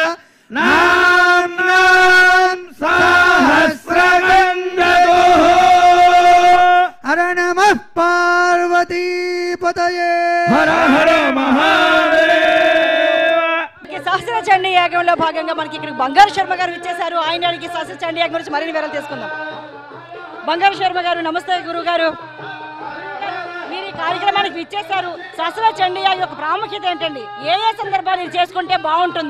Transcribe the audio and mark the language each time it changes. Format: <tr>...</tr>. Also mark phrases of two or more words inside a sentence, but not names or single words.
<sa>नाम्नां सहस्रगन्धोः हर नमः पार्वती पतये हर हर महादेव।</sa> <te>సహస్ర చండీ యాగంలో భాగంగా మనకి ఇక్కడ బంగారు శర్మ గారు ఇచ్చేశారు. ఆయన అడిగి సహస్ర చండీ యాగం గురించి మరిన్ని వివరాలు తెలుసుకుందాం. బంగారు శర్మ గారు నమస్తే. గురువు గారు, మీరు ఈ కార్యక్రమానికి ఇచ్చేశారు. సహస్ర చండీ యాగం యొక్క ప్రాముఖ్యత ఏంటండి? ఏ ఏ సందర్భాలు ఇది చేసుకుంటే బాగుంటుంది?</te>